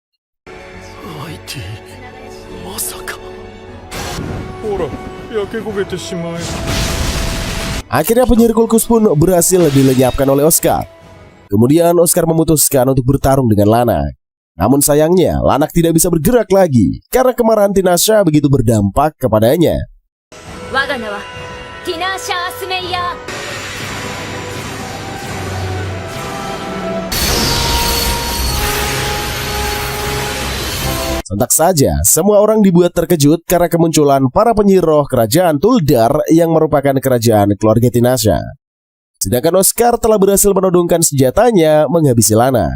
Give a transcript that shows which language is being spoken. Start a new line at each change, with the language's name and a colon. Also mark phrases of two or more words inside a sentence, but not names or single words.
Indonesian: Akhirnya penyihir Kulkus pun berhasil dilenyapkan oleh Oscar. Kemudian Oscar memutuskan untuk bertarung dengan Lanak. Namun sayangnya Lanak tidak bisa bergerak lagi karena kemarahan Tinasa begitu berdampak kepadanya. ティナーシャ・アスメイヤー。 Sontak saja, semua orang dibuat terkejut karena kemunculan para penyihir roh kerajaan Tuldar yang merupakan kerajaan keluarga Tinasha. Sedangkan Oscar telah berhasil menodongkan senjatanya menghabisi Lana.